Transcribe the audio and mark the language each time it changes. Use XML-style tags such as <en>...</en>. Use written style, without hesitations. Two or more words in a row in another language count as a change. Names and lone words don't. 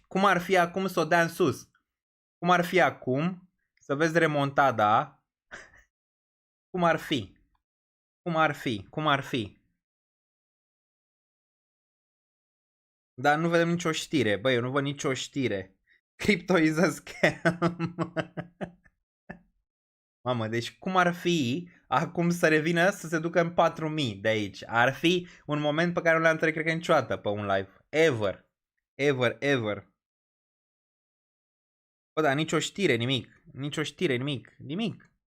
<ro>Cum ar fi acum să o dea în sus? Cum ar fi acum să vezi remontada? Cum ar fi? Dar nu vedem nicio știre. Băi, eu nu văd nicio știre.</ro> <en>Crypto is a scam.</en> <ro>Mamă, deci cum ar fi acum să revină să se ducă în 4000 de aici? Ar fi un moment pe care nu l-am trăit, cred că niciodată pe un live.</ro> <en>Ever.</en> <ro>Bă, dar nicio știre, nimic.</ro>